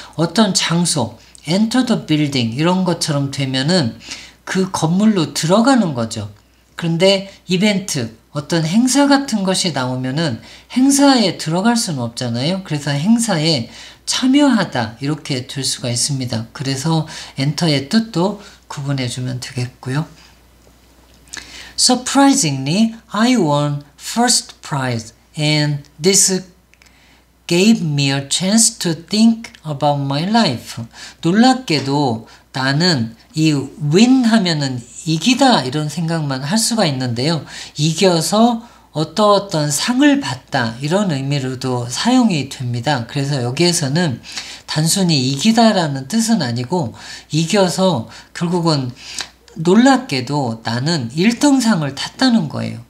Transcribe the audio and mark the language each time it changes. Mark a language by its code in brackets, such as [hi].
[ko] 어떤 장소, [en] enter the building [ko] 이런 것처럼 되면은 그 건물로 들어가는 거죠. 그런데 이벤트, 어떤 행사 같은 것이 나오면은 행사에 들어갈 수는 없잖아요. 그래서 행사에 참여하다 이렇게 될 수가 있습니다. 그래서 enter의 뜻도 구분해 주면 되겠고요. [en] Surprisingly, I won first prize and this gave me a chance to think about my life. [ko] 놀랍게도 나는 이 win 하면은 이기다 이런 생각만 할 수가 있는데요. 이겨서 어떤 상을 받다 이런 의미로도 사용이 됩니다. 그래서 여기에서는 단순히 이기다라는 뜻은 아니고 이겨서 결국은 놀랍게도 나는 1등상을 탔다는 거예요.